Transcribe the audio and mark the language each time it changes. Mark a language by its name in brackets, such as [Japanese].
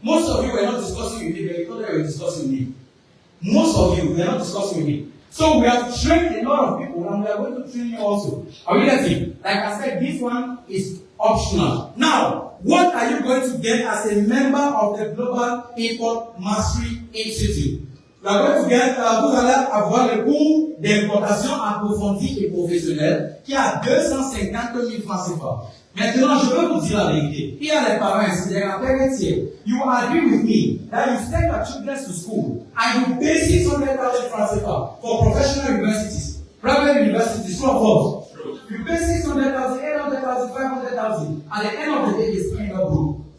[English] Most of you were not discussing with me, but you thought they were discussing with me. Most of you were not discussing with me. So we have trained a lot of people and we are going to train you also. Are we getting? Like I said, this one is optional. Now, what are you going to get as a member of the Global Import Mastery Institute? You are going to get, [French] vous allez avoir le cours d'importation approfondie et professionnelle qui a 250 000 francs CFA. Maintenant, je veux vous dire la vérité. Il y a les parents ici, [English] there are parents here. You agree with me that you send your children to school and you pay 600,000 francs CFA for professional universities, private universities, true or false? You pay 600,000, 800,000, 500,000. At the end of the day, it's end up broke.